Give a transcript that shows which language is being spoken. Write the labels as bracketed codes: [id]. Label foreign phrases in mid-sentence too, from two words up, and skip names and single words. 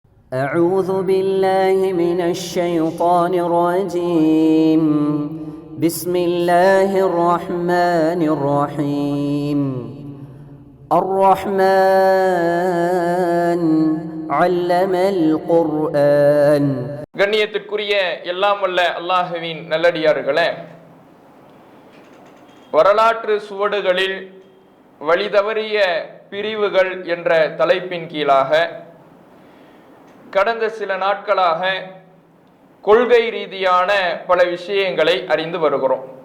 [ar] أعوذ بالله من الشيطان الرجيم بسم الله الرحمن الرحيم الرحمن علم القرآن. [ta] கண்ணியத்திற்குரிய எல்லாம் வல்ல அல்லாஹ்வின் நல்லடியார்களே, வரலாற்று சுவடுகளில் வழிதவறிய பிரிவுகள் என்ற தலைப்பின் கீழாக கடந்த சில நாட்களாக கொள்கை ரீதியான பல விஷயங்களை அறிந்து வருகிறோம்.